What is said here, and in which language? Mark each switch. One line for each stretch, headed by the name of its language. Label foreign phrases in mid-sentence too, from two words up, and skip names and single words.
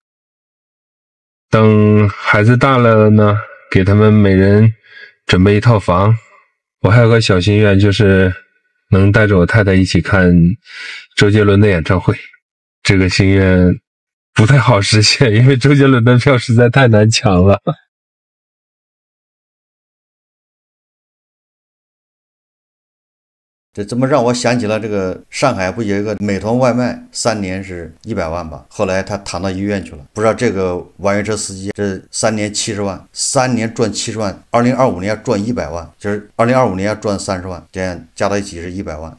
Chinese: 等孩子大了呢，給他們每人準備一套房。我還有個小心願，就是能帶着我太太一起看周杰倫的演唱會。這個心願不太好實現，因為周杰倫的票實在太難搶了。这怎么让我想起了这个上海不有一个美团外卖3年是100万吧，后来他躺到医院去了。不知道这个网约车司机这3年70万，3年赚70万，2025年赚100万，就是2025年要赚30万，这样加到一起是100万。